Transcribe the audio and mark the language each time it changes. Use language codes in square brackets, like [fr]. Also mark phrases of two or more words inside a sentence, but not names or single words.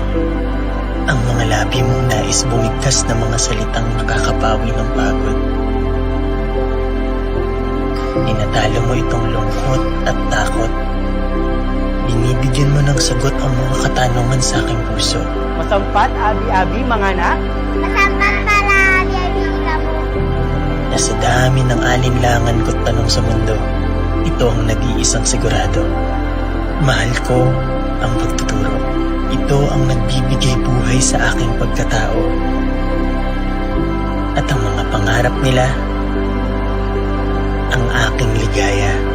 [tl] Ang mga labi mong nais bumigkas na mga salitang nakakapawi ng pagod. Tinatalo mo itong lungkot at takot. Binibigyan mo ng sagot ang mga katanungan sa aking puso. [hil] Masampat, abi-abi, mga anak? Masampat para abi-abi kamo. [tl] Nasa dami ng alinlangan ko't tanong sa mundo, ito ang nag-iisang sigurado. Mahal ko ang pagtuturo. Ito ang nagbibigay buhay sa aking pagkatao. At ang mga pangarap nila, ang aking ligaya.